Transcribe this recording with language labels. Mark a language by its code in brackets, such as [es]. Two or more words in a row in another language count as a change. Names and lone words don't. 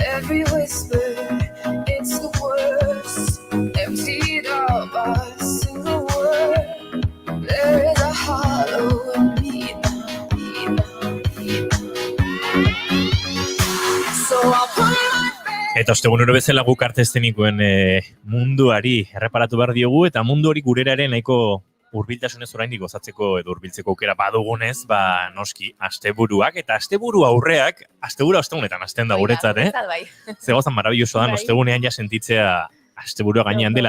[en] every whisper, it's the worst. Emptied out by a single word. There is a hollow in me now, me now, me now. So I'll put my [eu] Eta ostegunero bezala guk arte eszenikoen munduari erreparatu behar diogu, eta mundu hori gureraren nahiko hurbiltasunez oraindik gozatzeko edo hurbiltzeko aukera badugunez, noski, asteburuak eta asteburu aurreak, asteburu ostegunetan hasten da guretzat, Ze gozan marabilloso da, ostegunean ja sentitzea asteburua gainean dela.